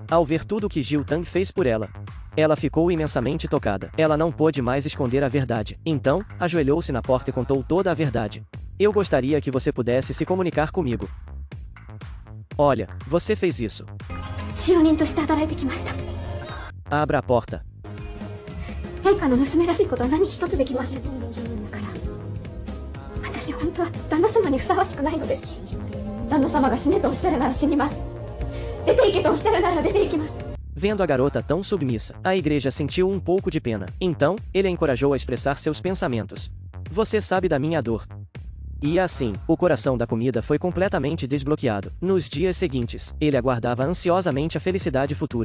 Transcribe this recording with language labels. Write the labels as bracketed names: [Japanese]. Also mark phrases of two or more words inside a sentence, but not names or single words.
[Portuguese] Ao ver tudo o que Jiu Tang fez por ela, ela ficou imensamente tocada. Ela não pôde mais esconder a verdade. Então, ajoelhou-se na porta e contou toda a verdade. Eu gostaria que você pudesse se comunicar comigo. Olha, você fez isso. Abra a porta. [Japanese] 陛下の娘らしいことは何一つできません。だから私本当は旦那様にふさわしくないのです。旦那様が死ねとおっしゃるなら死にます。出て行けとおっしゃるなら出て行きます。 [Portuguese] Vendo a garota tão submissa, a igreja sentiu um pouco de pena. Então, ele a encorajou a expressar seus pensamentos. Você sabe da minha dor. E assim, o coração da comida foi completamente desbloqueado. Nos dias seguintes, ele aguardava ansiosamente a felicidade futura.